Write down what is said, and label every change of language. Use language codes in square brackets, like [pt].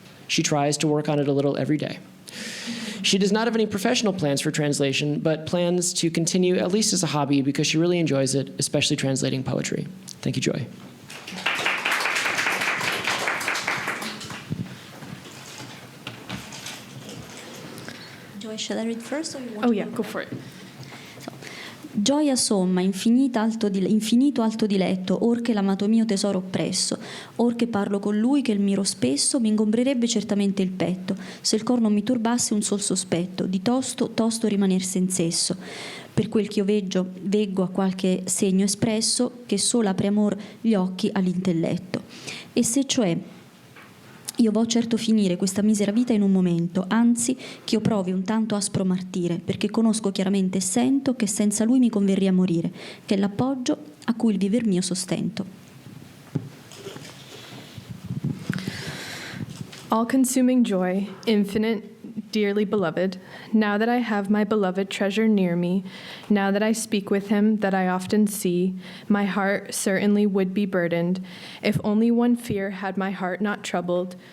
[en] She tries to work on it a little every day. She does not have any professional plans for translation, but plans to continue at least as a hobby because she really enjoys it, especially translating poetry. Thank you, Joy. Joy, shall I read first, or you want Oh to yeah, read? go for it. [it] Gioia somma, infinito alto diletto, or che l'amato mio tesoro oppresso, or che parlo con lui che il miro spesso, mi ingombrerebbe certamente il petto, se il cor non mi turbasse un sol sospetto, di tosto rimaner sensesso. Per quel che io veggo a qualche segno espresso, che solo apre amor gli occhi all'intelletto. E se cioè io vo certo finire questa misera vita in un momento, anzi che io provi un tanto aspro martire, perché conosco chiaramente e sento che senza lui mi converria morire, che è l'appoggio a cui il viver mio sostento. [en] All-consuming joy, infinite, dearly beloved, now that I have my beloved treasure near me, now that I speak with him that I often see, my heart certainly would be burdened, if only one fear had my heart not troubled.